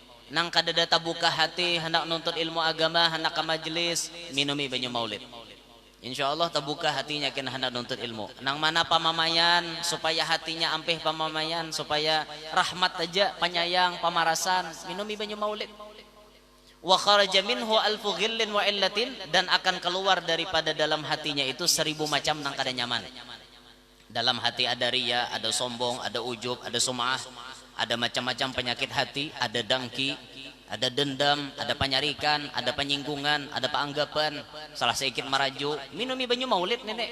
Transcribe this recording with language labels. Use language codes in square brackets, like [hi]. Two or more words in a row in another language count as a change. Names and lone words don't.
[bjn] nang kadada buka hati hendak nuntut ilmu agama, hendak ke majelis, minumi banyu maulid. Insya Allah terbuka hatinya kena hendak nuntut ilmu. Nang mana pamamayan supaya hatinya ampih pamamayan, supaya rahmat aja, penyayang, pamarasan, minumi banyu maulid. [ar] وخرج منه ألف غل وعلة, [bjn] dan akan keluar daripada dalam hatinya itu 1000 macam nang kada nyaman. Dalam hati ada riya, ada sombong, ada ujub, ada sum'ah, ada macam-macam penyakit hati, ada dengki, ada dendam, ada penyarikan, ada penyinggungan, ada peanggapan, salah sedikit maraju, minumi banyu maulid nenek.